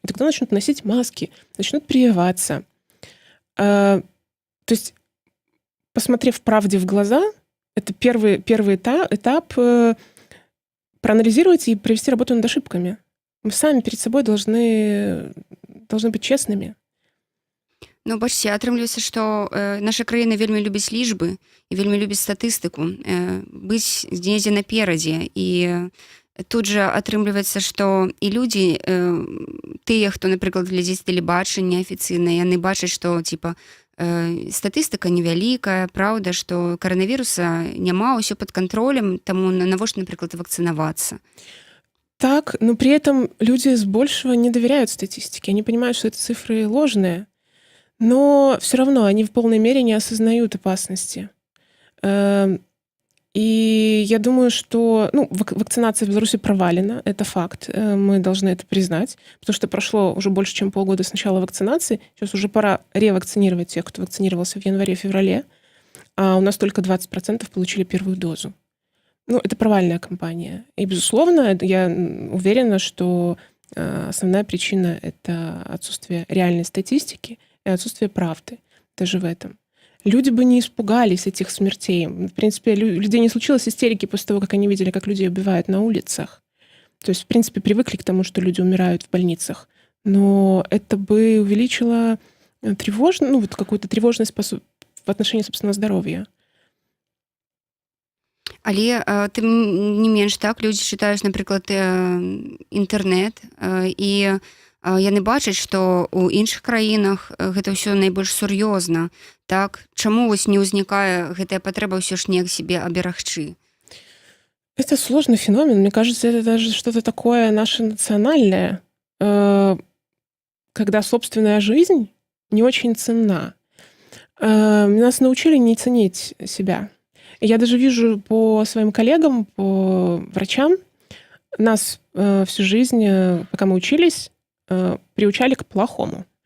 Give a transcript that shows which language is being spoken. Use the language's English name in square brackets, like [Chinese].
[Russian] И тогда начнут носить маски, начнут прививаться. То есть, посмотрев правде в глаза, это первый этап проанализировать и провести работу над ошибками. Мы сами перед собой должны быть честными. [Belarusian] Ну, бачце, атрымліваецца, што наша краіна вельмі любіць лічбы і вельмі любіць статыстыку, быць недзе наперадзе. І тут жа атрымліваецца, што і людзі, тыя, хто, напрыклад, глядзіць тэлебачанне афіцыйна, яны бачаць, што типа статыстыка невялікая, праўда, што каранавіруса няма, ўсё пад кантролем, таму навошта, напрыклад, вакцынавацца. [Russian] Так, но при этом люди с большего не доверяют статистике. Они понимают, что это цифры ложные. Но все равно они в полной мере не осознают опасности. И я думаю, что вакцинация в Беларуси провалена, это факт, мы должны это признать, потому что прошло уже больше, чем полгода с начала вакцинации, сейчас уже пора ревакцинировать тех, кто вакцинировался в январе-феврале, а у нас только 20% получили первую дозу. Это провальная кампания. И, безусловно, я уверена, что основная причина — это отсутствие реальной статистики и отсутствие правды даже в этом. Люди бы не испугались этих смертей. В принципе, людей не случилось истерики после того, как они видели, как людей убивают на улицах. То есть, в принципе, привыкли к тому, что люди умирают в больницах. Но это бы увеличило какую-то тревожность в отношении собственного здоровья. [Belarusian] Але тым не менш, так, людзі чытаюць, напрыклад, інтэрнэт, і яны бачаць, што ў іншых краінах гэта ўсё найбольш сур'ёзна. Так? Чаму вось не ўзнікае гэтая патрэба ўсё ж неяк себе аберагчы? [Russian] Это сложный феномен. Мне кажется, это даже что-то такое наше национальное, когда собственная жизнь не очень ценна. Нас научили не ценить себя. Я даже вижу по своим коллегам, по врачам, нас всю жизнь, пока мы учились, приучали к плохому.